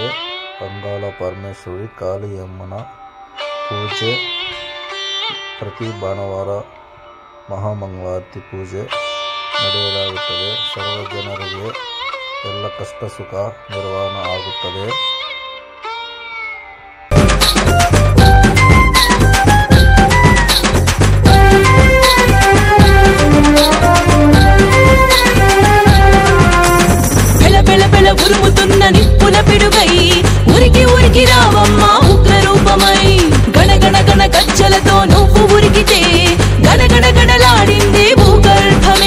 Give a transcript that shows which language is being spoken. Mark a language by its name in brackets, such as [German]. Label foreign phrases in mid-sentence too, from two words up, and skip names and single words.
[Kannada] ಅಂಗಾಳ ಪರಮೇಶ್ವರಿ ಕಾಳಿಯಮ್ಮನ ಪೂಜೆ ಪ್ರತಿ ಭಾನುವಾರ ಮಹಾಮಂಗಳಾರತಿ ಪೂಜೆ ನಡೆಯಲಾಗುತ್ತದೆ. ಸರ್ವ ಜನರಿಗೆ ಎಲ್ಲ ಕಷ್ಟ ಸುಖ ನಿರ್ವಹಣೆ ಆಗುತ್ತದೆ. [Telugu] ఉరుముతున్న నిప్పుల పిడుగై ఉరికి ఉరికి రావమ్మ ఉగ్ర రూపమై గణగణ గణ గజ్జలతో నువ్వు ఉరికితే గణగణ గణలాడిందే భూగర్భమే.